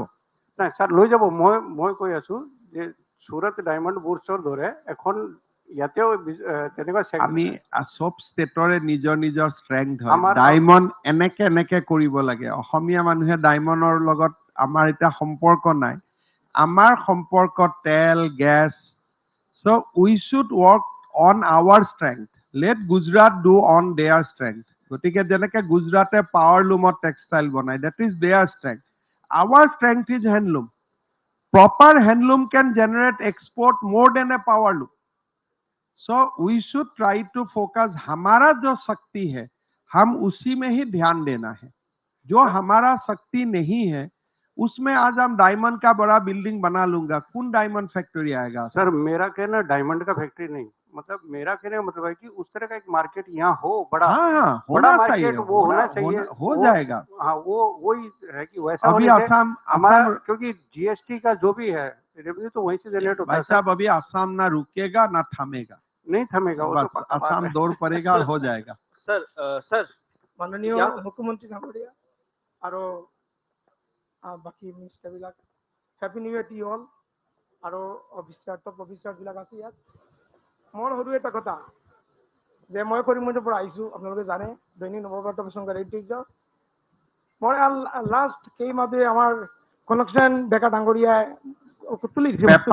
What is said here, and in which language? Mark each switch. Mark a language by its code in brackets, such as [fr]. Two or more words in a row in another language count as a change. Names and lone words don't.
[as] নাই ছাৰ লৈ যাব, মই কৈ আছো যে সুৰট ডায়মণ্ড বুৰ্ছৰ দৰে এখন ইয়াতেও তেনেকুৱা আমি চব ষ্টেটৰে নিজৰ নিজৰ ষ্ট্ৰেংথ হয়। আমাৰ ডায়মণ্ড এনেকে কৰিব লাগে। অসমীয়া মানুহে ডায়মণ্ডৰ লগত আমাৰ এতিয়া সম্পৰ্ক নাই। আমাৰ সম্পৰ্ক তেল গেছ। [en] So we should work on our strength. Let Gujarat do on their strength. [as] গতিকে যেনেকে গুজৰাটে [en] power loom textile [as] বনায়, [en] that is their strength. Our strength is handloom. Proper handloom can generate export more than a power loom. So we should try to focus [hi] हमारा जो शक्ति है हम उसी में ही ध्यान देना है। जो हमारा शक्ति नहीं है उसमें आज हम डायमंड का बड़ा बिल्डिंग बना लूंगा, कौन डायमंड फैक्ट्री आएगा? सर मेरा कहना डायमंड का फैक्ट्री नहीं, मतलब मेरा कहने का मतलब है कि उस तरह का एक मार्केट यहाँ हो बड़ा। हाँ, बड़ा होना चाहिए, मार्केट वो होना चाहिए, हो जाएगा। हाँ वो ही है कि वैसा अभी होने से असम हमारा, क्योंकि जीएसटी का जो भी है रेवेन्यू तो वहीं से जनरेट होता है। साहब अभी असम ना रुकेगा ना थमेगा, नहीं थमेगा, वो तो पक्का बात असम है। दौड़ पड़ेगा और हो जाएगा। [as] ছাৰ মাননীয় মুখ্যমন্ত্ৰী ডাঙৰীয়া আৰু বাকী মিনিষ্টাৰবিলাক [en] happy new year to all [as] আৰু অফিচাৰবিলাক আছে ইয়াত। মোৰ সৰু এটা কথা যে মই কৰিমগঞ্জৰ পৰা আহিছোঁ, আপোনালোকে জানে দৈনিক নৱবাৰ্তা প্ৰসংগৰ ঐতিহ্য। মই লাষ্ট কেইমাহতে আমাৰ কনকচন ডেকা ডাঙৰীয়াই তুলি দিছে।